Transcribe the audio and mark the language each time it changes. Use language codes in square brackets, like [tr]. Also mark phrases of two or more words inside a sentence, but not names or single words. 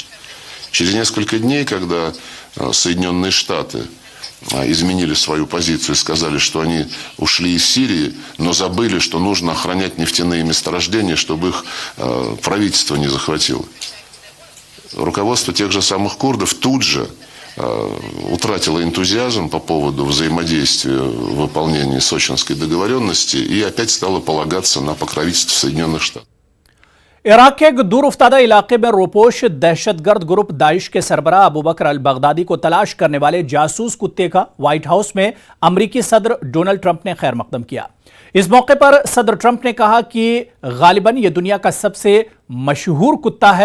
[ru] Через несколько дней, когда Соединенные Штаты изменили свою позицию и сказали, что они ушли из Сирии, но забыли, что нужно охранять нефтяные месторождения, чтобы их правительство не захватило. Руководство тех же самых курдов тут же утратило энтузиазм по поводу взаимодействия в выполнении Сочинской договоренности и опять стало полагаться на покровительство Соединенных Штатов. [ur] عراق کے ایک دور افتادہ علاقے میں روپوش دہشت گرد گروپ داعش کے سربراہ ابو بکر ال بغدادی کو تلاش کرنے والے جاسوس کتے کا وائٹ ہاؤس میں امریکی صدر ڈونلڈ ٹرمپ نے خیر مقدم کیا. اس موقع پر صدر ٹرمپ نے کہا کہ غالباً یہ دنیا کا سب سے مشہور کتا ہے.